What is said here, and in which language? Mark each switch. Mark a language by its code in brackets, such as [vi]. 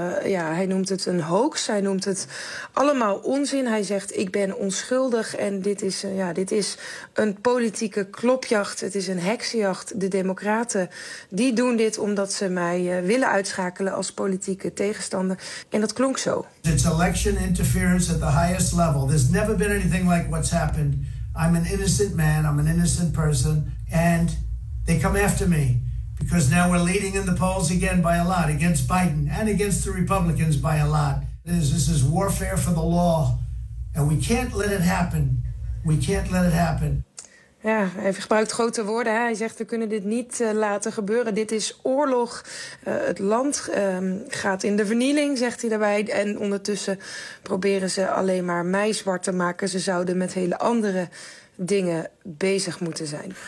[nl] Hij noemt het een hoax. Hij noemt het allemaal onzin. Hij zegt, ik ben onschuldig en dit is een politieke klopjacht. Het is een heksenjacht. De Democraten die doen dit omdat ze mij willen uitschakelen als politieke tegenstander. En dat klonk zo. [en] It's election interference at the highest level. There's never been anything like what's happened. I'm an innocent man, I'm an innocent person. And they come after me because now we're leading in the polls again by a lot against Biden and against the Republicans by a lot. This is warfare for the law and we can't let it happen. We can't let it happen. [nl] Ja, hij gebruikt grote woorden. Hij zegt, we kunnen dit niet laten gebeuren. Dit is oorlog. Het land gaat in de vernieling, zegt hij daarbij. En ondertussen proberen ze alleen maar mij zwart te maken. Ze zouden met hele andere dingen bezig moeten zijn.